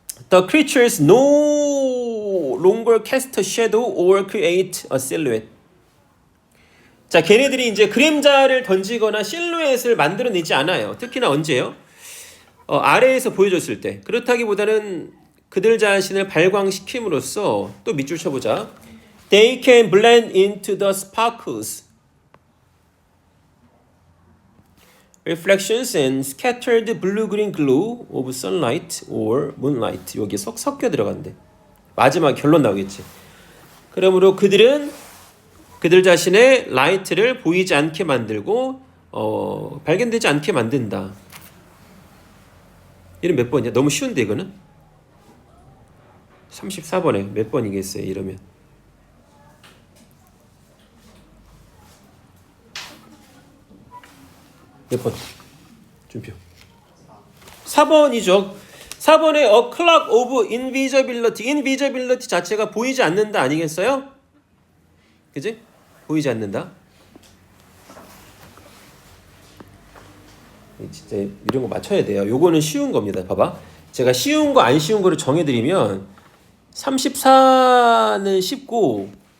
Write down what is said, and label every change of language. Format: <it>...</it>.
<en>The creatures no longer cast a shadow or create a silhouette.</en> <ko>자, 걔네들이 이제 그림자를 던지거나 실루엣을 만들어내지 않아요. 특히나 언제요? 아래에서 보여줬을 때. 그렇다기보다는 그들 자신을 발광시킴으로써 또 밑줄 쳐보자.</ko> <en>They can blend into the sparkles, reflections and scattered blue-green glow of sunlight or moonlight.</en> <ko>여기 섞여 들어간대. 마지막 결론 나오겠지. 그러므로 그들은 그들 자신의 라이트를 보이지 않게 만들고 발견되지 않게 만든다. 이런 몇 번이야? 너무 쉬운데 이거는? 34번에 몇 번이겠어요 이러면? 몇 번? 준표. 4번이죠. 4번에</ko> <en>a clock of invisibility.</en> <ko>invisibility 자체가 보이지 않는다 아니겠어요? 그지? 보이지 않는다. 진짜 이런 거 맞춰야 돼요. 요거는 쉬운 겁니다. 봐봐. 제가 쉬운 거 안 쉬운 거를 정해드리면 34는 쉽고</ko>